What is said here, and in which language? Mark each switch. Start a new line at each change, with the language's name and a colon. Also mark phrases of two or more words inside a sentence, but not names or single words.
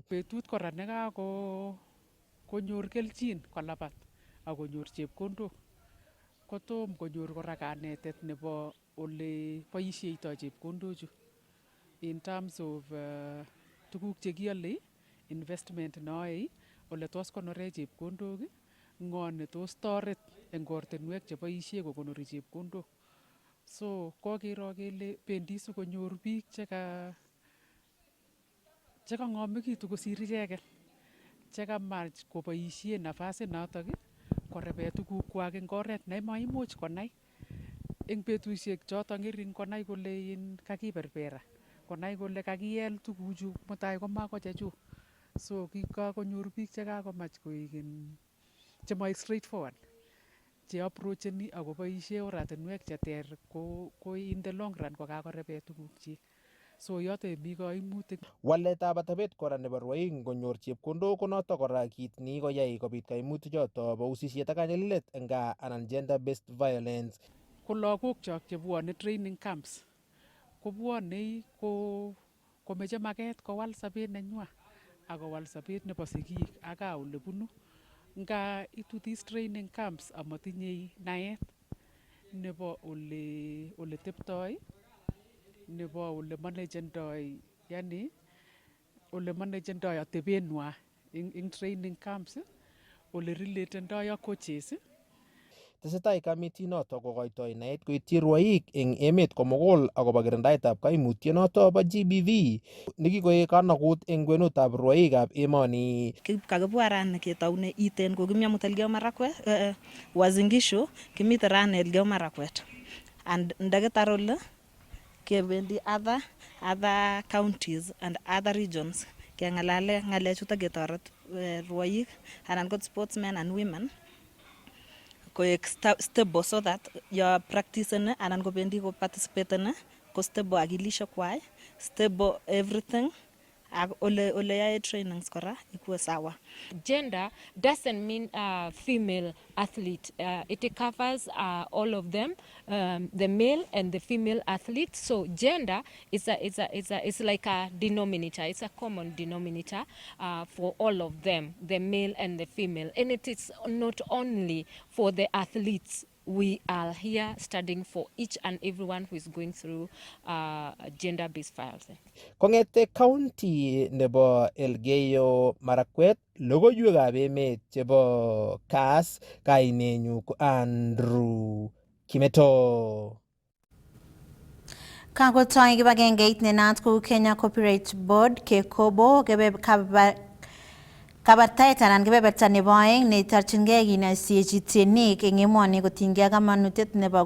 Kalenjin: Betut kora konyor kelchin kolabat ak konyor chepkondok kotom konyor kora kanetet nebo ole boisieitoi chepkondochu
English: in terms of
Kalenjin: tuguk chekiole, investment neoe, ole tos konore chepkondok, ng'o ne tos toret eng ortinwek cheboisie kokonori chepkondok. So kokero kele bendi sikonyor biik chekang'omekitu kosir icheket chekamach koboisie nafasit notok korebe tugukwak eng oret nemaimuch konai eng betusiek chotok ng'ering konai kole kakiberbera, konai kole kakiel tuguchu mutai komako chechuk. So kikakonyor biik chekakomach koek chema
English: straight forward
Kalenjin: che approacheni akoboisie oratinwek cheter ko
English: in the long run
Kalenjin: kokakorebe tugukchik. so yote mi kaimutik. Waletab atebet kora nebo rwoik ngonyor chepkondok konotok kora kit nekikoyai kobit kaimutik choto bo usisiet ak kanyalilet eng gaa anan
English: gender based violence.
Kalenjin: Ko lagok chok chebwone
English: training camps
Kalenjin: kobwone komeche maket kowal sabet nenywa ak kowal sabet nebo sigik ak gaa ole bunu. Nga itu
English: these training camps
Kalenjin: amatinye naet nebo ole teptoi, nebo ole managendoi, yani ole managendoi atebenwa ing
English: training camps,
Kalenjin: ole relatendoi ak coaches. Tesetai kamiti noto kokoitoi naet koityi rwoik eng emet komugul akobo kirindaetab kaimutiet noto bo GBV nekikoek kanakut eng kwenutab rwoikab emoni. Kakibwa rani ketoune iten kokimya mut Elgeyo Marakwet, Uasin Gishu kimite rani Elgeyo Marakwet. And ndakitar ole kebendi
English: other counties and other regions
Kalenjin: kengalale ngalechuto ketoret rwoik anan ko
English: sportsmen and women
Kalenjin: koek
English: stable so that your practice
Kalenjin: anan kobendi ko participate ko stable akilishek kwai,
English: stable everything
Kalenjin: ak ole yae trainings kora ikuwe sawa.
English: Gender doesn't mean female athlete. It covers all of them, the male and the female athletes. So gender is like a denominator. It's a common denominator for all of them, the male and the female. And it is not only for the athletes. We are here studying for each and everyone who is going through gender-based violence.
Kalenjin: Kongete county nebo Elgeyo Marakwet, logoiwekab emet chebo Kass, kainenyu ko Andrew Kimeto. Kakotoi kibagengeit nenaat kou Kenya Copyright Board kekobo kabartaet anan kebeberta nebo aeng netorchingei kinaisechi tienik eng emoni kotinygei kamanutiet nebo